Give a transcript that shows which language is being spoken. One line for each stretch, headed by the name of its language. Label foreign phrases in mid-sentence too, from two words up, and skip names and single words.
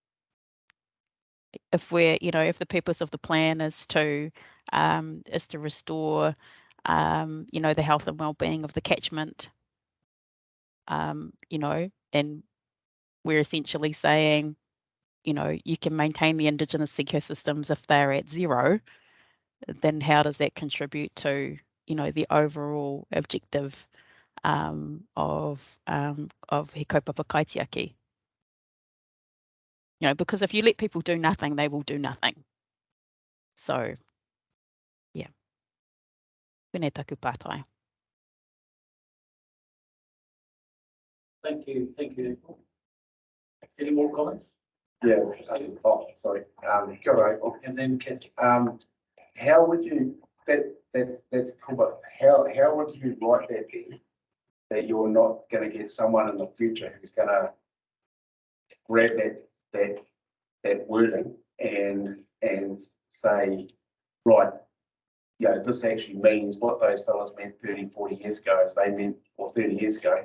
English: If we're, you know, if the purpose of the plan is to restore, you know, the health and well-being of the catchment, you know, and we're essentially saying, you know, you can maintain the Indigenous ecosystems if they're at zero, then how does that contribute to, you know, the overall objective of Te Kaupapa Kaitiaki? You know, because if you let people do nothing, they will do nothing. So, yeah.
Māori: Pēnei taku pātai.
English: Thank you, April. Any more comments? Yeah, oh, sorry,
Māori: kia ora,
English: April. And then Kathy. How would you, that's cool, but how would you write that then? That you're not gonna get someone in the future who's gonna grab that wording and say, right, you know, this actually means what those fellas meant 30, 40 years ago as they meant, or 30 years ago.